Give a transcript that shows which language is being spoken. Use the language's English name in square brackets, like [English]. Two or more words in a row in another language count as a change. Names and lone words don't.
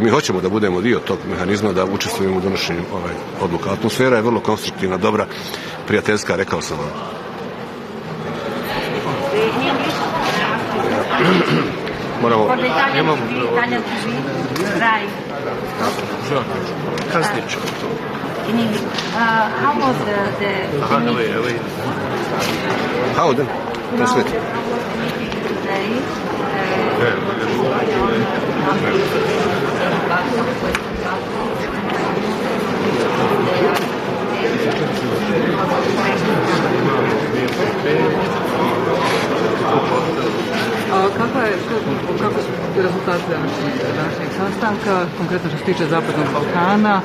[Serbian] Mi hoćemo da budemo dio tog mehanizma, da učestvujemo u donošenju odluka. Atmosfera je vrlo konstruktivna, dobra, prijateljska, rekao sam vam. Moramo... Kasniću. [English] How was the How then? Translate. [Serbian] Kako su rezultati današnjeg sastanka, konkretno što se tiče Zapadnog Balkana,